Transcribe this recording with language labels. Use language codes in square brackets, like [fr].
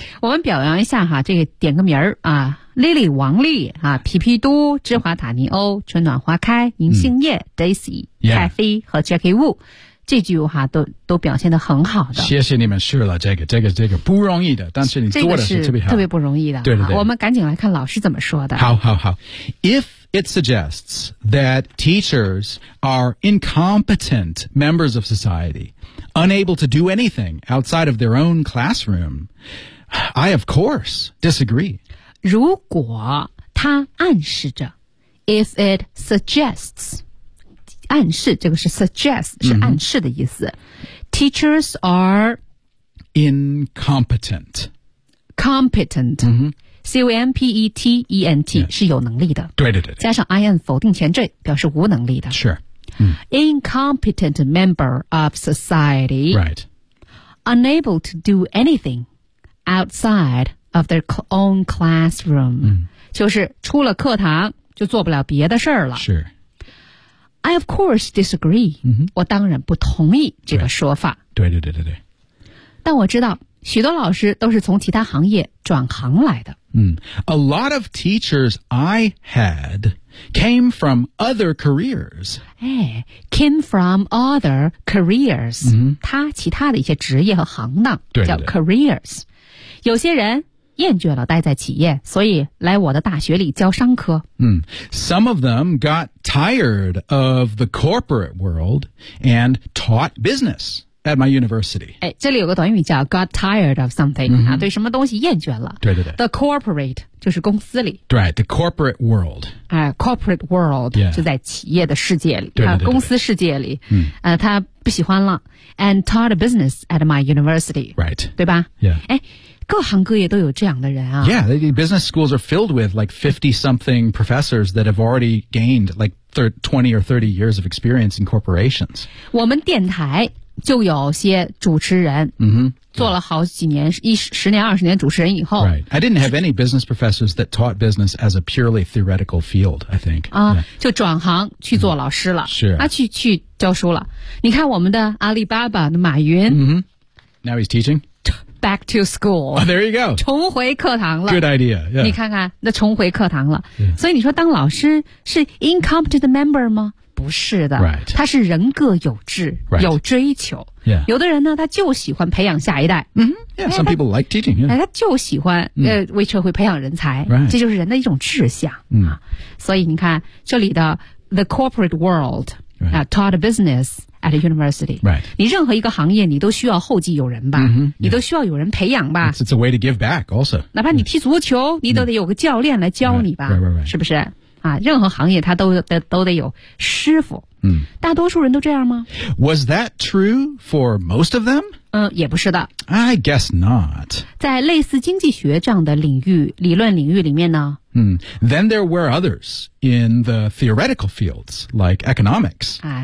[zh] 我们表扬一下哈，这个点个名儿啊 ，Lily 王丽啊，皮皮都、芝华塔尼欧、春暖花开、银杏叶、Daisy、Kathy 和 Jackie Wu， 这句哈都表现得很好的。谢谢你们试了这个不容易的，但是你做的是特别好，特别不容易的。对对对，我们赶紧来看老师怎么说的。好好好 ，If。 [en] It suggests that teachers are incompetent members of society, unable to do anything outside of their own classroom. I, of course, disagree. [zh] 如果他暗示着 [en] if it suggests, [zh] 暗示这个是 suggest, 是暗示的意思、mm-hmm. [en] Teachers are incompetent. Competent.、 Mm-hmm. C-O-M-P-E-T-E-N-T、yeah. [zh] 是有能力的对对 对加上 IN 否定前缀表示无能力的 [en] Sure、 Incompetent member of society Right Unable to do anything outside of their own classroom、嗯、 [zh] 就是出了课堂就做不了别的事了 [en] Sure I of course disagree、嗯、 [zh] 我当然不同意这个说法对, 对对对对对但我知道许多老师都是从其他行业转行来的 [en] A lot of teachers I had came from other careers. Hey, came from other careers.、 Mm-hmm. [zh] 他其他的一些职业和行当对对对叫 careers. 有些人厌倦了待在企业，所以来我的大学里教商科。 [en] Some of them got tired of the corporate world and taught business at my university. [zh] 哎，这里有个短语叫 [en] got tired of something、 [zh] mm-hmm. 啊，对什么东西厌倦了。对对对。 The corporate 就是公司里。 [en] Right, the corporate world. 哎、corporate world、 yeah. [zh] 就在企业的世界里，对对对对啊，公司世界里。他不喜欢了。 [en] And taught business at my university. Right. [zh] 对吧？ [en] Yeah. 哎。 [zh] 各行各业都有这样的人啊。 [en] Yeah, the business schools are filled with like 50-something professors that have already gained like 20 or 30 years of experience in corporations. [zh] 我们电台就有些主持人、做了好几年、10年、20年主持人以后。 [en] Right. I didn't have any business professors that taught business as a purely theoretical field, I think. [zh] 啊、yeah. 就转行去做老师了。 [en] Sure. [zh] 啊去教书了。你看我们的阿里巴巴的马云。 [en] Now he's teaching? Back to school.、 Oh, there you go. [zh] 重回课堂了。 [en] Good idea.、Yeah. [zh] 你看看，那重回课堂了。 [en] Yeah. [zh] 所以你说当老师是 [en] incompetent member [zh] 吗？不是的。 [en] Right. [zh] 他是人各有志、 [en] right. [zh] 有追求。 [en] Yeah. [zh] 有的人呢，他就喜欢培养下一代。 [en] Yeah, some people like teaching. Yeah. [zh] 他就喜欢、为社会培养人才。 [en] Right. [zh] 这就是人的一种志向、所以你看这里的 [en] the corporate world、 right. taught business. At a university. Right. [zh] 你任何一个行业你都需要后继有人吧、你都需要有人培养吧。 [en] It's a way to give back also. [zh] 哪怕你踢足球、你都得有个教练来教你吧。 [en] Right. [zh] 是不是啊，任何行业他都得有师傅。大多数人都这样吗？ [en] Was that true for most of them? [zh] 也不是的。 [en] I guess not. [zh] 在类似经济学这样的领域理论领域里面呢。 [en] Then there were others in the theoretical fields, like economics.